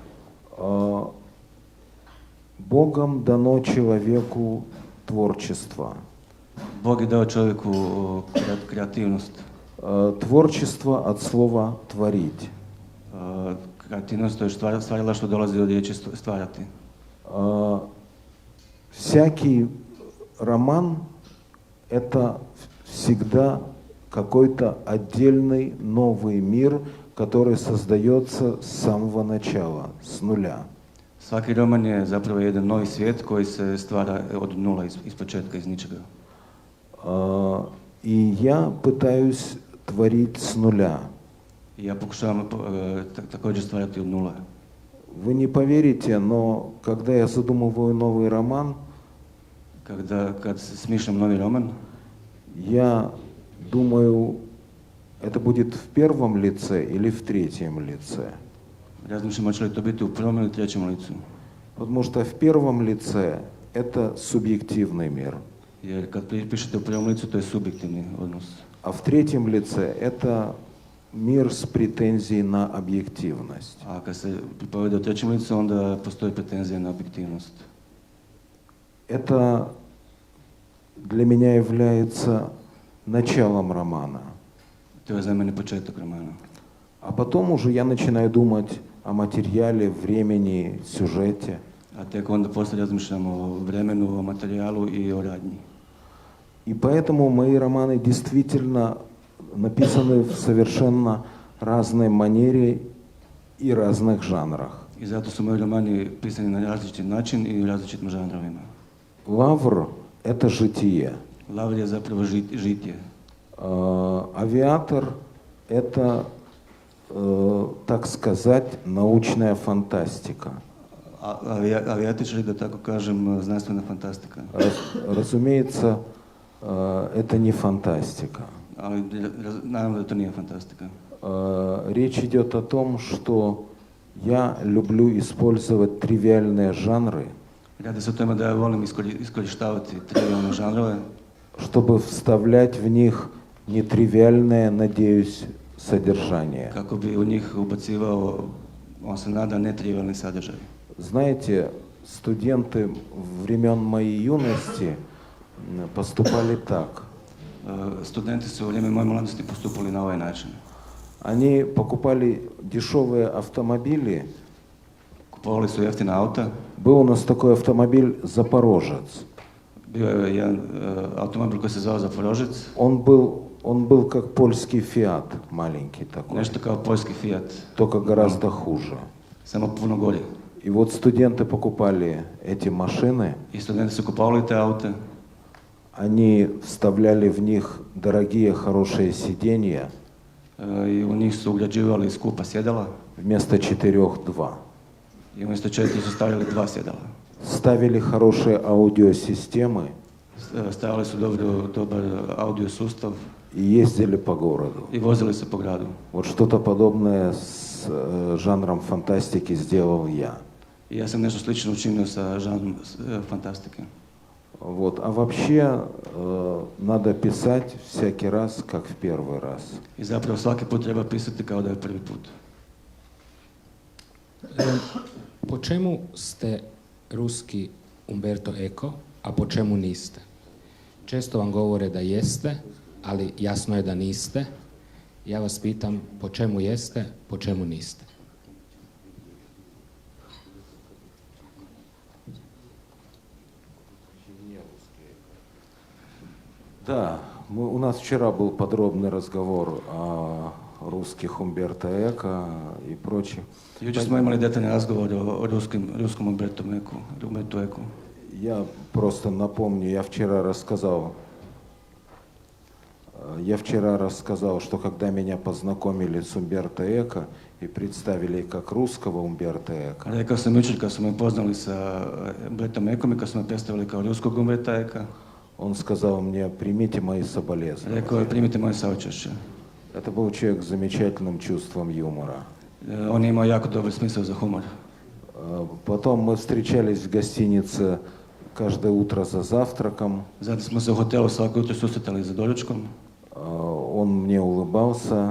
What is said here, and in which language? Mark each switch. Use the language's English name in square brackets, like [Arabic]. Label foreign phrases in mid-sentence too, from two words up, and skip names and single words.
[Russian] Богом дано человеку творчество. [Croatian] Bog je dao čovjeku kreativnost. [Russian] Творчество от слова «творить». [Croatian] Kreativnost to je stvarila što dolazi od riječi stvarati. [Russian] Всякий роман — это всегда какой-то отдельный новый мир, который создается с самого начала, с нуля. [Croatian] Svaki roman je zapravo jedan novi svijet koji se stvara od nula, iz početka, iz ničega. [Russian] И я пытаюсь творить с нуля. [Croatian] I ja pokušavam također stvarati od nula. [Russian] Вы не поверите, но когда я задумываю новый роман, [Croatian] Kad smišljam novi roman, [Russian] я думаю, это будет в первом лице или в третьем лице. [Croatian] razmišljam hoće li to biti u prvom ili trećem licu. [Russian] Потому что в первом лице это субъективный мир, [Croatian] Jer kad pišete u prvom licu, to je subjektivni odnos. [Russian] а в третьем лице это мир с претензией на объективность. [Croatian] A kad se pripovede u trećem licu, onda postoji pretenzija na objektivnost. [Russian] Это для меня является началом романа. [Croatian] To je za mene početak romana. [Russian] А потом уже я начинаю думать о материале, времени, сюжете. [Croatian] A tek onda poslije razmišljam o vremenu, o materijalu i o radnji. [Russian] И поэтому мои романы действительно написаны в совершенно разной манере и разных жанрах. [Croatian] I zato su moji romani pisani na različit način i u različitim žanrovima. [Russian] Лавр — это житие. [Croatian] Lavr je zapravo žitje. [Russian] Авиатор — это, так сказать, научная фантастика. [Croatian] Avijatičari, da tako kažem, znanstvena fantastika. [Russian] Разумеется, это не фантастика. [Croatian] Ali naravno da to nije fantastika. [Russian] Речь идет о том, что Я люблю использовать тривиальные жанры, [Croatian] Radi se o tome da ja volim iskorištavati trivialne žanrove, [Russian] чтобы вставлять в них нетривиальное, надеюсь, содержание. [Croatian] kako bi u njih ubacivao, on se nada, netrivialni sadržaj. [Russian] Знаете, студенты времен моей юности поступали так. [Croatian] Studenti su u vrijeme moje mladosti postupali na ovaj način. [Russian] Они покупали дешевые автомобили. [Croatian] Kupovali su jeftina auta. [Russian] Был у нас такой автомобиль «Запорожец». [Croatian] Bio je jedan automobil koji se zvao Zaporožec, [Russian] Он был как польский «Фиат», маленький такой, [Croatian] nešto kao poljski Fiat, [Russian] только гораздо хуже. [Croatian] samo puno gori. [Russian] И вот студенты покупали эти машины, [Croatian] I studenti su kupovali te aute, [Russian] они вставляли в них дорогие, хорошие сиденья, [Croatian] i u njih su ugrađivali skupa sjedala [Russian] вместо 4-2. [Croatian] i umjesto 4 su stavljali 2 sjedala. [Russian] Ставили хорошие аудиосистемы [Croatian] Stavili su dobar audio sustav [Russian] и ездили по городу. [Croatian] i vozili se po gradu. [Russian] Вот что-то подобное с жанром фантастики сделал я. [Croatian] I ja sam nešto slično učinio sa žanrom fantastike. [Russian] Вот. А вообще надо писать всякий раз, как в первый раз. [Croatian] I zapravo svaki put treba pisati kao da je prvi put. Po čemu ste ruski Umberto Eco, a po čemu niste? Često vam govore da jeste, ali jasno je da niste. Ja vas pitam po čemu jeste, po čemu niste? [Russian] Да, у нас вчера был подробный разговор о русских Умберто Эко и прочем. [Croatian] Jučer smo imali detaljni razgovor o ruskom Umbertu Eku. [Russian] Я просто напомню, я вчера рассказал, что когда меня познакомили с Умберто Эко и представили как русского Умберто Эко, [Croatian] Rekao sam jučer kad smo me poznali sa Umbertom Ekom i kad smo me predstavili kao ruskog Umberta Eka, [Russian] он сказал мне: примите мои соболезнования. [Croatian] rekao je primite moje saučešće. [Russian] Это был человек с замечательным чувством юмора. [Croatian] On je imao jako dobar smisao za humor. [Russian] Потом мы встречались в гостинице каждое утро за завтраком. [Croatian] Zatim smo se u hotelu svako jutro susretali za doručkom. [Russian] Он мне улыбался,